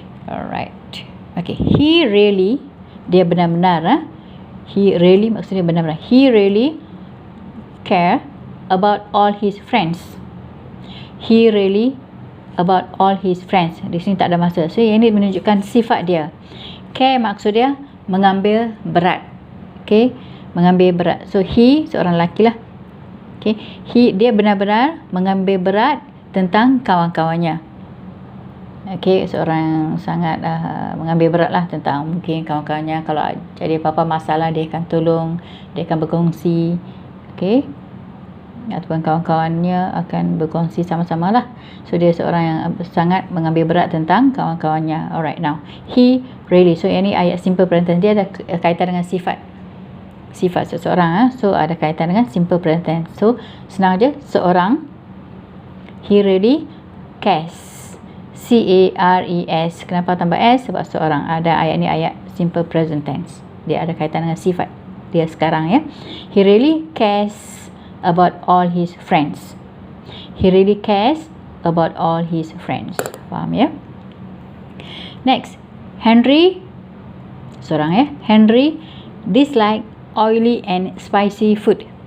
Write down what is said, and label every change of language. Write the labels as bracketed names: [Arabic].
[English] Alright. Okay, he really, [Malay] dia benar-benar, [English] he really [Malay] maksudnya benar-benar. [English] He really care about all his friends. He really about all his friends. [Malay] Di sini tak ada masa. So yang ini menunjukkan sifat dia. Care maksud dia mengambil berat. Okay, mengambil berat. So he, seorang lelaki lah. Okay, dia benar-benar mengambil berat tentang kawan-kawannya. Okay, seorang sangat mengambil berat lah tentang mungkin kawan-kawannya. Kalau jadi apa-apa masalah, dia akan tolong, dia akan berkongsi. Okay, ataupun kawan-kawannya akan berkongsi sama-sama lah. So dia seorang yang sangat mengambil berat tentang kawan-kawannya. [English] Alright, now he really. [Malay] So yang ni ayat simple present tense, dia ada kaitan dengan sifat seseorang. So ada kaitan dengan simple present tense. So senang je, seorang, [English] he really cares, [Malay] C-A-R-E-S. Kenapa tambah S? Sebab seorang. Ada ayat ni ayat simple present tense, dia ada kaitan dengan sifat dia sekarang ya. [English] He really cares about all his friends. He really cares about all his friends. [Malay] Faham ya? [English] Next, Henry, [Malay] seorang ya, [English] Henry dislike oily and spicy food.